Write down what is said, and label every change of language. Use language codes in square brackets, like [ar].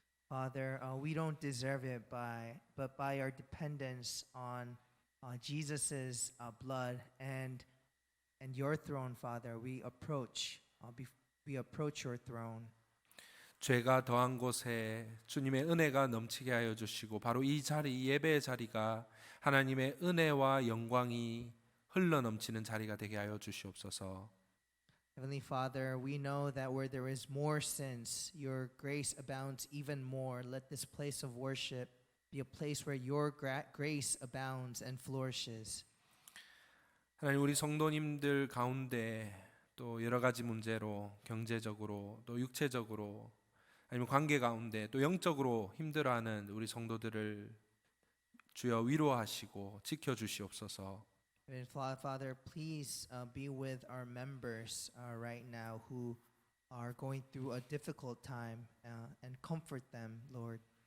[en] Father, we don't deserve it but by our dependence on Jesus' blood and your throne, Father, we approach your throne. [ko] 죄가 더한 곳에 주님의 은혜가 넘치게 하여 주시고 바로 이 자리, 예배의 자리가 하나님의 은혜와 영광이 흘러 넘치는 자리가 되게 하여 주시옵소서. [en] Heavenly Father, we know that where there is more sins, your grace abounds even more. Let this place of worship be a place where your grace abounds and flourishes. [ko] 하나님, 우리 성도님들 가운데 또 여러 가지 문제로 경제적으로 또 육체적으로 아니면 관계 가운데 또 영적으로 힘들어하는 우리 성도들을 주여 위로하시고 지켜주시옵소서. [en] Father, please be with our members right now who are going through a difficult time and comfort them, Lord.